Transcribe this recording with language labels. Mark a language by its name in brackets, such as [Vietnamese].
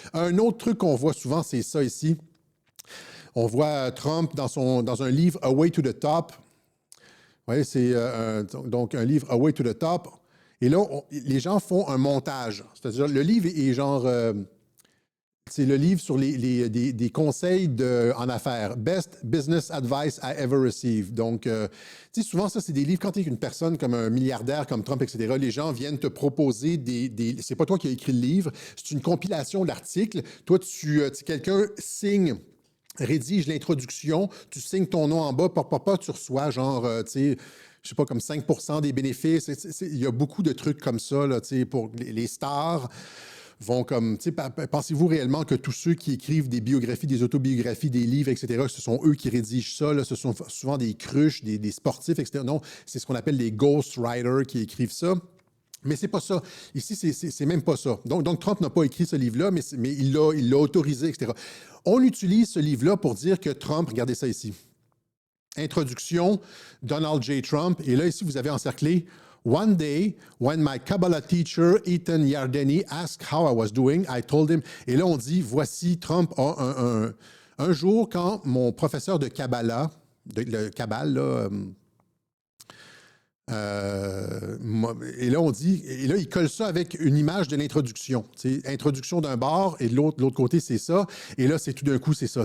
[French] Un autre truc qu'on voit souvent, c'est ça ici. On voit Trump dans un livre, A Way to the Top. Oui, c'est donc un livre, A Way to the Top. Et là, les gens font un montage. C'est-à-dire, le livre est genre... c'est le livre sur des conseils en affaires. [English] Best Business Advice I Ever Received. [French] Donc, tu sais, souvent, ça, c'est des livres, quand tu es une personne comme un milliardaire, comme Trump, etc., les gens viennent te proposer c'est pas toi qui as écrit le livre, c'est une compilation d'articles. Toi, quelqu'un signe, rédige l'introduction, tu signes ton nom en bas, tu reçois genre, tu sais, je sais pas, comme 5% des bénéfices. Il y a beaucoup de trucs comme ça, là, tu sais, pour les stars. Vont comme, tu sais, pensez-vous réellement que tous ceux qui écrivent des biographies, des autobiographies, des livres, etc., ce sont eux qui rédigent ça, là, ce sont souvent des cruches, des sportifs, etc. Non, c'est ce qu'on appelle des ghostwriters qui écrivent ça. Mais c'est pas ça. Ici, c'est même pas ça. Donc Trump n'a pas écrit ce livre-là, mais il l'a autorisé, etc. On utilise ce livre-là pour dire que Trump, regardez ça ici. Introduction, Donald J. Trump. Et là, ici, vous avez encerclé [English] One day, when my Kabbalah teacher, Ethan Yardeni, asked how I was doing, I told him. [French] Et là, on dit, voici, Trump a un jour, quand mon professeur de Kabbalah, le Kabbale, là, et là, on dit, et là, il colle ça avec une image de l'introduction. Introduction d'un bord, et de l'autre côté, c'est ça. Et là, c'est tout d'un coup, c'est ça.